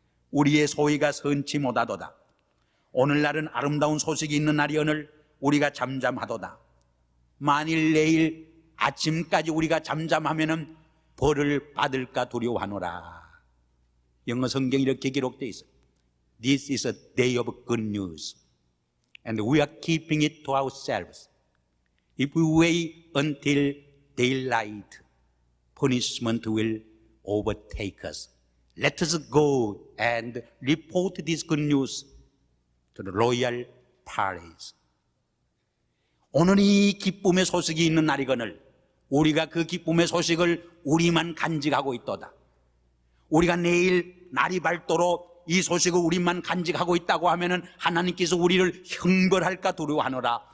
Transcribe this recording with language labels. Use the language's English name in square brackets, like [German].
[Korean] 우리의 소위가 선치 못하도다. 오늘날은 아름다운 소식이 있는 날이오늘 우리가 잠잠하도다. 만일 내일 아침까지 우리가 잠잠하면 벌을 받을까 두려워하노라. 영어 성경이 이렇게 기록되어 있어요. [English] This is a day of good news and we are keeping it to ourselves. If we wait until daylight, punishment will overtake us. Let us go and report this good news to the royal palace. [Korean] 오늘 이 기쁨의 소식이 있는 날이거늘 우리가 그 기쁨의 소식을 우리만 간직하고 있도다. 우리가 내일 날이 밝도록 이 소식을 우리만 간직하고 있다고 하면은 하나님께서 우리를 형벌할까 두려워하노라.